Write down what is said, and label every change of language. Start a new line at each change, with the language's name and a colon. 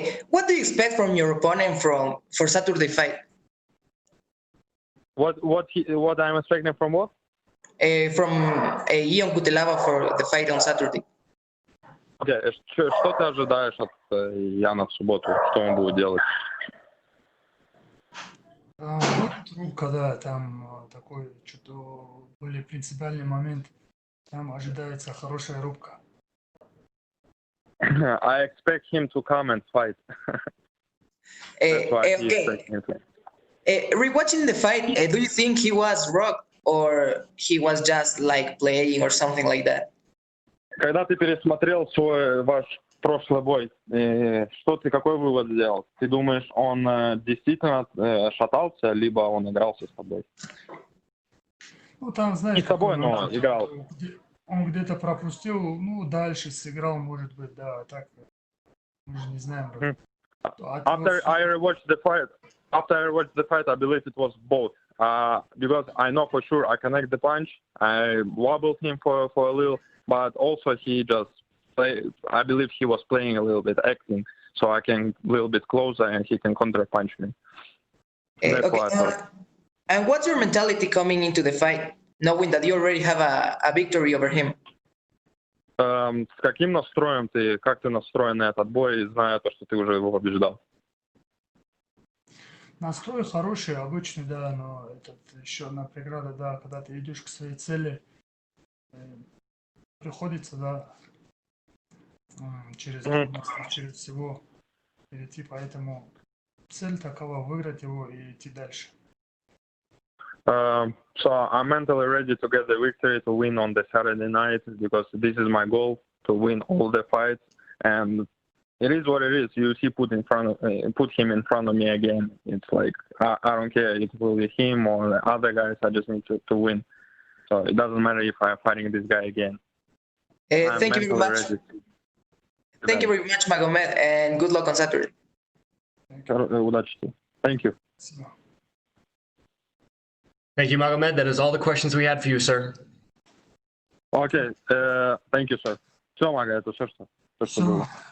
English: What do you expect from your opponent for Saturday fight? What I'm expecting from what? From Yeon Cutelaba for the fight on Saturday.
Russian: Okay, что ты ожидаешь от Яна в субботу? Что он будет делать? Трубка, да, там такой, что-то более принципиальный момент. Там ожидается хорошая рубка.
English: I expect him to come and fight. That's why he expects him to. Rewatching the fight, do you think he was rocked or he was just like playing or something like that?
Russian: Когда ты пересмотрел ваш прошлый бой, какой вывод сделал? Ты думаешь, он действительно шатался, либо он игрался с тобой? Ну, там, знаешь, Не с тобой, но играл. Он где-то пропустил, ну, дальше сыграл, может быть, да, так мы же не знаем.
English: After I rewatched the fight, I believe it was both. Because I know for sure I connect the punch. I wobbled him for a little, but also he just I believe he was playing a little bit, acting, so I can a little bit closer and he can counter punch me. That's what I thought. And what's your mentality coming into the fight, knowing that you already have a victory over him?
Russian: С каким настроем ты, как ты настроен на этот бой, зная то, что ты уже его побеждал? Настрой хороший, обычный, да, но это еще одна преграда, да, когда ты идешь к своей цели, приходится, да, через трудности, через всего перейти, поэтому цель такова выиграть его и идти дальше.
English: So I'm mentally ready to get the victory, to win on the Saturday night, because this is my goal, to win all the fights. And it is what it is. UFC put him in front of me again. It's like I don't care. It will be him or the other guys. I just need to win. So it doesn't matter if I'm fighting this guy again. Thank you very much. Thank you very much, Magomed, and good luck on Saturday. Thank you. Thank you, Magomed. That is all the questions we had for you, sir. Okay. Thank you, sir.
Russian: Все, Мага, это все, что было.